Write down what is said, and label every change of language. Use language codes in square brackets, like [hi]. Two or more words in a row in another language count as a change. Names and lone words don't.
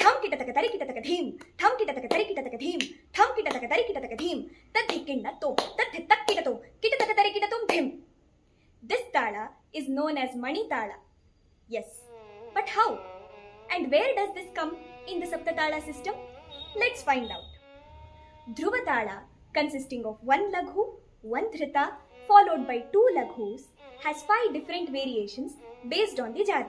[en] ಕಿಟತಕ ತರಿ ಕಿಟತಕ ಧೀಂ ಥಂ ಕಿಟತಕ ತರಿ ಕಿಟತಕ ಧೀಂ ಥಂ ಕಿಟತಕ ತರಿ ಕಿಟತಕ ಧೀಂ ತದ್ಧಿಕ್ಕಿಣ್ಣ ತೋ ತದ್ಧಿ ತಕ್ಕಿಟತೋ ಕಿಟತಕ ತರಿ ಕಿಟತುಂ ಧಿಂ. This tala is known as Mani Tala. Yes, but how? And where does this come in the Saptatala system? Let's find out. Dhruva Tala, consisting of one laghu, one dhrita, followed by two laghus, has 5 different variations based on the jati.